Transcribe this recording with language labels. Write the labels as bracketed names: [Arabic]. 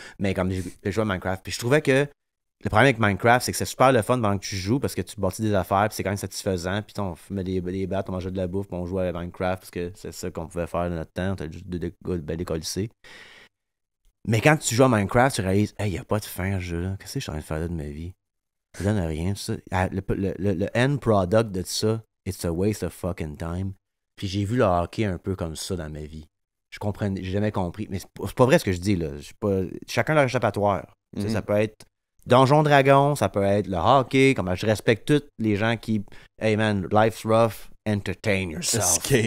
[French] Mais comme je jouais à Minecraft, puis je trouvais que le problème avec Minecraft, c'est que c'est super le fun pendant que tu joues parce que tu bâtis des affaires, puis c'est quand même satisfaisant. Puis on met des battes, on mangeait de la bouffe, puis on jouait à Minecraft parce que c'est ça qu'on pouvait faire de notre temps. T'as juste deux gars décollissés. Mais quand tu joues à Minecraft, tu réalises, hey, y a pas de fin à ce jeu-là. Qu'est-ce que je suis en train de faire là de ma vie? Ça donne rien, ça. [English] Le end product [French] de ça, [English] it's a waste of fucking time. [French] Puis j'ai vu le hockey un peu comme ça dans ma vie. J'ai jamais compris. Mais c'est pas vrai ce que je dis, là. Chacun leur échappatoire. Tu sais, ça peut être Donjon Dragon, ça peut être le hockey, comme je respecte tous les gens qui, [English] hey man, life's rough, entertain yourself.